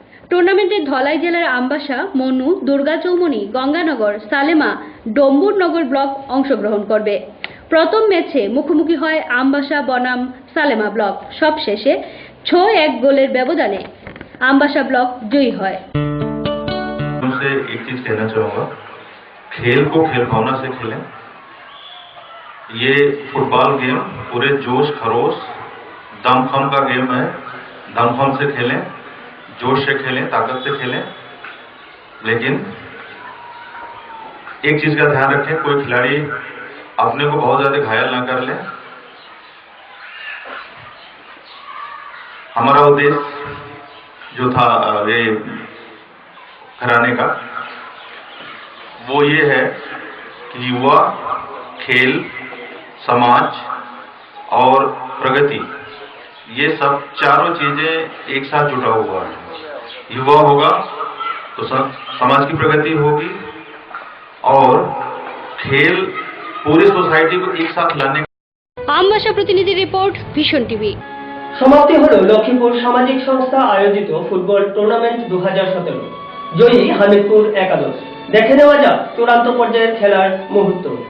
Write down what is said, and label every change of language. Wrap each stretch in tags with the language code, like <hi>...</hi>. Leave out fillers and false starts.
<bn>টুর্নামেন্টে ধলাই জেলার আমবাসা, মনু, দুর্গা চৌমনি, গঙ্গানগর, সালেমা, ডম্বুরনগর ব্লক অংশগ্রহণ করবে। প্রথম ম্যাচে মুখোমুখি হয় আমবাসা বনাম সালেমা ব্লক। সবশেষে 6-1 গোলের ব্যবধানে আমবাসা</bn> <hi>ब्लॉक जयी है। उनसे एक चीज कहना चाहूंगा, खेल को खेल भावना से खेलें। ये फुटबॉल गेम पूरे जोश खरोश दमखम का गेम है। दमखम से खेलें, जोश से खेलें, ताकत से खेलें, लेकिन एक चीज का ध्यान रखें, कोई खिलाड़ी अपने को बहुत ज्यादा घायल ना कर ले। हमारा उद्देश्य जो था ये कराने का, वो ये है कि युवा खेल समाज और प्रगति, ये सब चारों चीजें एक साथ जुटा हुआ है। युवा होगा तो सब समाज की प्रगति होगी और खेल पूरी सोसाइटी को एक साथ लाने।</hi> <bn>আমবাসা প্রতিনিধি রিপোর্ট ভিশন টিভি। সমাপ্তি হলো লক্ষ্মীপুর সামাজিক সংস্থা আয়োজিত ফুটবল টুর্নামেন্ট 2017। জয়ী হামিদপুর একাদশ। দেখে নেওয়া যাক চূড়ান্ত পর্যায়ের খেলার মুহূর্ত।</bn>